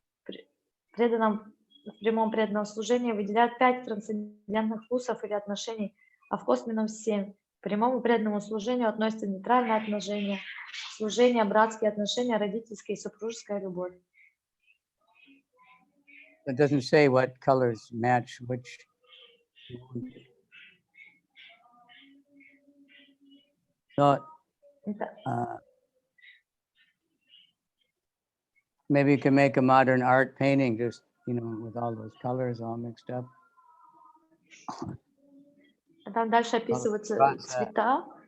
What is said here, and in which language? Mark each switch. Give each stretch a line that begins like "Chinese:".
Russian: В прямом преданном служении выделяют 5 трансцендентных вкусов или отношений, а в косвенном 7. К прямому преданному служению относятся нейтральное отношение, служение, братские отношения, родительская и супружеская любовь.
English: It doesn't say what colors match which. So maybe you can make a modern art painting just, with all those colors all mixed up.
Russian: Там дальше описываются цвета,